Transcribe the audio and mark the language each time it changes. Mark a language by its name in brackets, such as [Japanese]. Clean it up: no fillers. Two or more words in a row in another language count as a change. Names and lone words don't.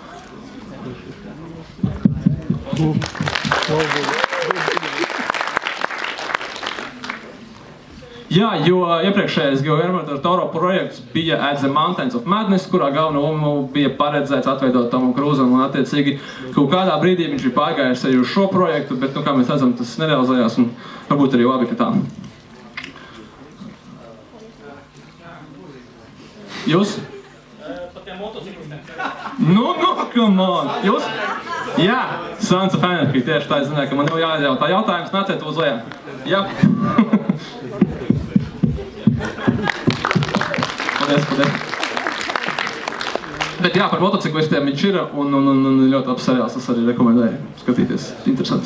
[Latvian] Jā, jo iepriekšējais Guillermo del Toro projekts bija At the Mountains of Madness, kurā galveno lomu bija paredzēts atveidot Tomu Krūzam, un attiecīgi kaut kādā brīdī viņš bija pārgājis arī uz šo projektu, bet, kā mēs redzam, tas nerealizējās, un varbūt arī labi, ka tā. Jūs? Par tiem motociklistiem. [English] Come on! [Latvian] Jūs? Jā, Sons of Anarchy, tieši tā, es zināju, ka man jau jājautā jautājums, nāciet uz lejā. Jā. Paldies. Bet jā, par motociklistiem viņš ir, un ļoti labs seriāls, es arī rekomendēju skatīties, interesants.